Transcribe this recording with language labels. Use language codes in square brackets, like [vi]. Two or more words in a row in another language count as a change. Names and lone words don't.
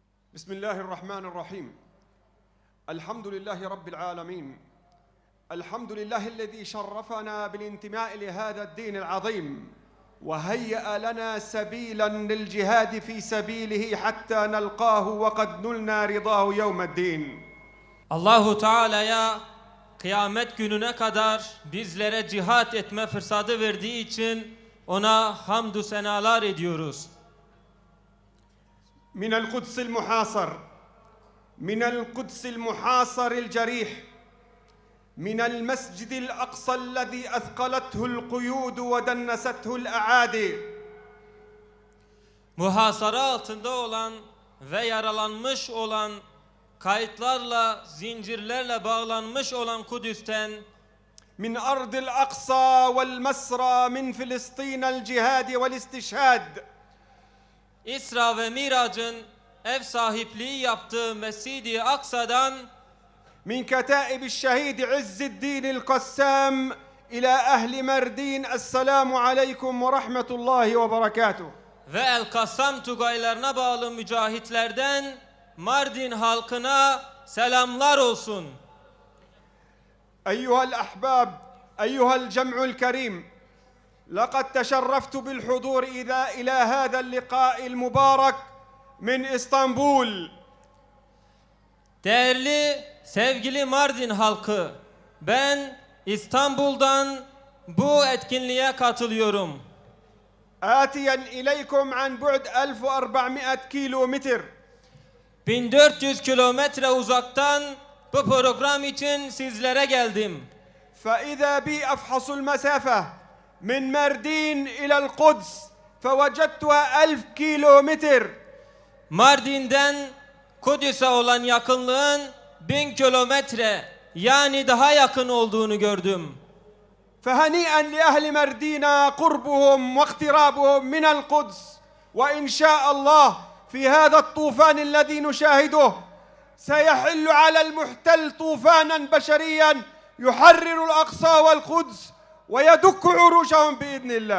[ar] بسم الله الرحمن الرحيم. الحمد لله رب العالمين. الحمد لله الذي شرفنا بالانتماء لهذا الدين العظيم وهيأ لنا سبيلا للجهاد في سبيله حتى نلقاه وقد نلنا رضاه يوم الدين. [tr] Allahu Teala'ya kıyamet gününe kadar bizlere cihat etme fırsatı verdiği için ona hamdü senalar ediyoruz. [ar] من القدس المحاصر، من القدس المحاصر الجريح، من المسجد الأقصى الذي أثقلته القيود ودنسته الأعادي. [tr] Muhasara altında olan ve yaralanmış olan, kayıtlarla, zincirlerle bağlanmış olan Kudüs'ten, [ar] من أرض الأقصى والمسرى من فلسطين الجهاد والاستشهاد. [tr] İsra ve Mirac'ın ev sahipliği yaptığı Mescid-i Aksa'dan, [ar] من كتائب الشهيد عز الدين القسام إلى أهل مردين السلام عليكم ورحمة الله وبركاته. [tr] ve El-Kassam Tugaylarına bağlı mücahitlerden Mardin halkına selamlar olsun. [ar] أيها الأحباب، أيها الجمع الكريم، لقد تشرفت بالحضور إلى هذا اللقاء المبارك من إسطنبول. [tr] Değerli, sevgili Mardin halkı, ben İstanbul'dan bu etkinliğe katılıyorum. [ar] آتيا إليكم عن بعد 1400 كيلومتر. [tr] 1400 kilometre uzaktan bu program için sizlere geldim. [ar] فإذا بي أفحص المسافة من مردين إلى القدس فوجدتها 1000 كيلومتر. [tr] Mardin'den Kudüs'e olan yakınlığın 1000 kilometre, yani daha yakın olduğunu gördüm. [ar] فهنيئا لأهل مردينا قربهم واقترابهم من القدس، وإن شاء الله في هذا الطوفان الذي نشاهده سيحل على المحتل طوفانا بشريا يحرر الأقصى والقدس ويدك عروشهم بإذن الله.